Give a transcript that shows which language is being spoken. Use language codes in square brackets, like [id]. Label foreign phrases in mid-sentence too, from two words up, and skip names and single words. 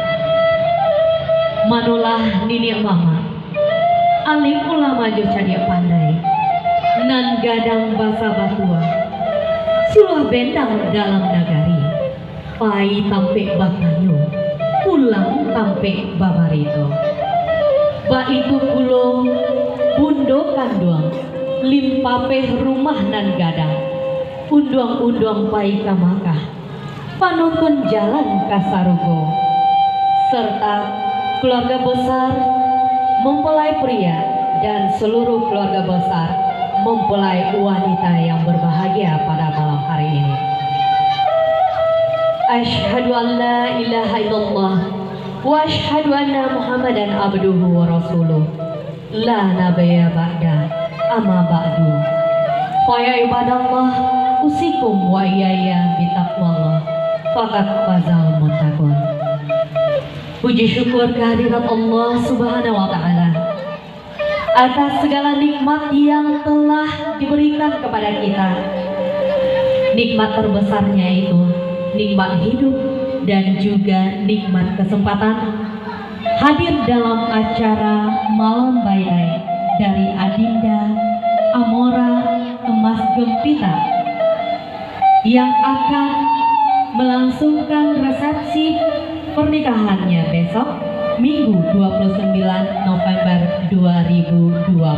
[min] Manulah nini mama, alim ulama jo cadia pandai, nan gadang basa batua, sulah bendang dalam nagari, pai tampe batanyo, pulang tampe babarito. Ba itu kulo bundo kanduang, limpape rumah nan gadang, unduang-unduang pai kamakah, panuntun jalan kasarugo, [id] serta keluarga besar mempelai pria dan seluruh keluarga besar mempelai wanita yang berbahagia pada malam hari ini. [ar] أشهد أن لا إله إلا الله وأشهد أن محمدا عبده ورسوله. لا نبي بعده أما بعد. فيا عباد الله أوصيكم وإياي بتقوى الله فقد فاز المتقون. [id] Puji syukur kehadirat Allah [ar] سبحانه وتعالى [id] atas segala nikmat yang telah diberikan kepada kita. Nikmat terbesarnya itu nikmat hidup dan juga nikmat kesempatan hadir dalam acara Malam Bailai dari Adinda Amora Emas Gempita yang akan melangsungkan resepsi pernikahannya besok Minggu 29 November 2020.